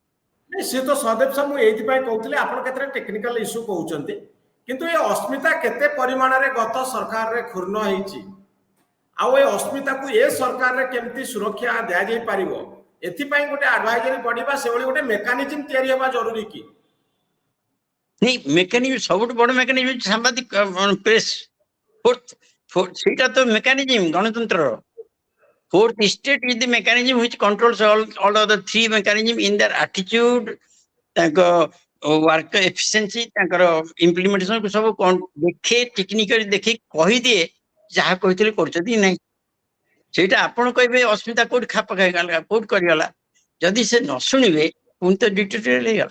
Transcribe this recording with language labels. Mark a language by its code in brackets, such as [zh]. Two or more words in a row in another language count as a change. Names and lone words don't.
[or] ସିଏ ତ ସଦୀପ ସାର୍, ମୁଁ ଏଇଥିପାଇଁ କହୁଥିଲି, ଆପଣ କେତେଟା [en] technical issue [or] କହୁଛନ୍ତି, କିନ୍ତୁ ଏ ଅସ୍ମିତା କେତେ ପରିମାଣରେ ଗତ ସରକାରରେ କ୍ଷୁର୍ଣ୍ଣ ହେଇଛି, ଆଉ ଏ ଅସ୍ମିତାକୁ ଏ ସରକାରରେ କେମିତି ସୁରକ୍ଷା ଦିଆଯାଇ ପାରିବ, ଏଥିପାଇଁ ଗୋଟେ [en] advisory body [or] ବା ସେଭଳି ଗୋଟେ ମେକାନିଜିମ ତିଆରି ହେବା ଜରୁରୀ କି? ନାଇଁ, ମେକାନିଜମ ସବୁଠୁ ବଡ ମେକାନିଜମ ହଉଛି ସାମ୍ବାଦିକ ପ୍ରେସ। ସେଇଟା ତ ମେକାନିଜମ ଗଣତନ୍ତ୍ରର। [en] Fourth state is the mechanism which controls all other three mechanism in their attitude, [or] ତାଙ୍କ [en] work efficiency, [or] ତାଙ୍କର ଇମ୍ପ୍ଲିମେଣ୍ଟେସନ ସବୁ ଦେଖେ, ଟେକ୍ନିକାଲି ଦେଖି କହିଦିଏ ଯାହା କହିଥିଲେ କରୁଛନ୍ତି କି ନାହିଁ। ସେଇଟା ଆପଣ କହିବେ ଅସ୍ମିତା କୋଉଠି ଖାପ ଖାଇଗଲା, କୋଉଠି କରିଗଲା। ଯଦି ସେ ନ ଶୁଣିବେ ପୁଣି ତ ଡିକ୍ଟେଟୋରିଆଲ ହେଇଗଲା।